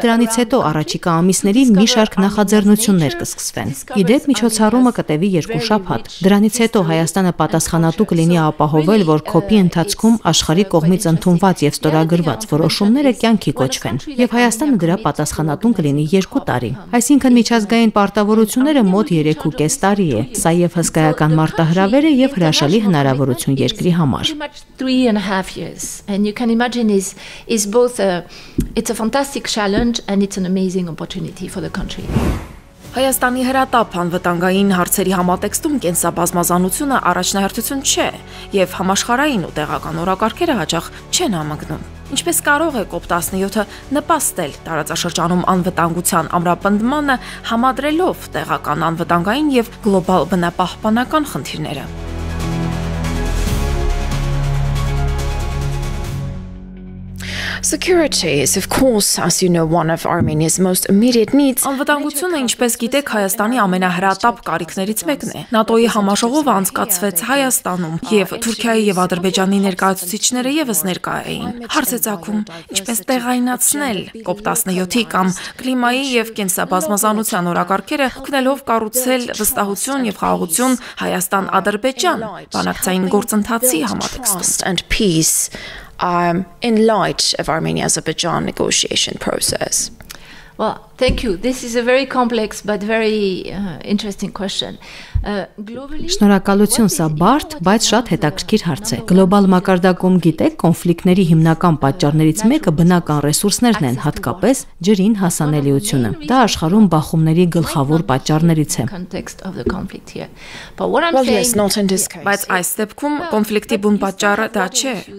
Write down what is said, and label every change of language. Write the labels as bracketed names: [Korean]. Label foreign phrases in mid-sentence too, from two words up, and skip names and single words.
[Armenian] դրանից հետո առաջիկա ամիսներին մի շարք նախաձեռնություններ կսկսվեն։ Իդեպ միջոցառումը կտևի 2 շաբաթ։ Դրանից հետո Հայաստանը պատասխանատու կլինի ապահովել, որ COP-ի ընթացքում աշխարհի կողմից ընդունված եւ ստորագրված որոշումները կյանքի կոչվեն, եւ Հայաստանը դրա պատասխանատուն կլինի 2 տարի։ Այսինքն միջազգային պարտավորությունները մոտ 3.5 տարի է։ Սա եւ հսկայական մարտահրավեր է եւ հրաշալի հնարավորություն երկրի համար։ [English] 3.5 years, and you can imagine is both it's a fantastic challenge and it's an amazing opportunity for the country. [Armenian] Հայաստանի հրատապ անվտանգային հարցերի համատեքստում կենսաբազմազանությունը առաջնահերթություն չէ եւ համաշխարհային ու տեղական օրակարգերը հաճախ չեն համընկնում։ Ինչպես կարող է COP17-ը նպաստել տարածաշրջանում անվտանգության ամրապնդմանը, համադրելով տեղական անվտանգային եւ գլոբալ բնապահպանական խնդիրները։ [English] Security is, of course, as you know, one of Armenia's most immediate needs. [Armenian] Անվտանգությունը, ինչպես գիտեք, Հայաստանի ամենահրատապ կարիքներից մեկն է։ ՆԱՏՕ-ի համաժողովը անցկացվեց Հայաստանում, եւ Թուրքիայի եւ Ադրբեջանի ներկայացուցիչները եւս ներկա էին։ Հարց է ծագում, ինչպես տեղայնացնել COP17-ի կամ կլիմայի եւ կենսաբազմազանության օրակարգերը, օգնելով կառուցել վստահություն եւ խաղաղություն Հայաստան-Ադրբեջան բանակցային գործընթացի համատեքստում։ [English] In light of Armenia-Azerbaijan negotiation process. Well, thank you. This is a very complex but very interesting question. [Armenian] Շնորհակալություն, սա բարդ, բայց շատ հետաքրքիր հարց է։ Գլոբալ մակարդակում գիտեք, կոնֆլիկտների հիմնական պատճառներից մեկը բնական ռեսուրսներն են, հատկապես ջրին հասանելիությունը։ Դա աշխարհում բախումների գլխավոր պատճառներից է։ Բայց այս դեպքում կոնֆլիկտի բուն պատճառը դա չէ։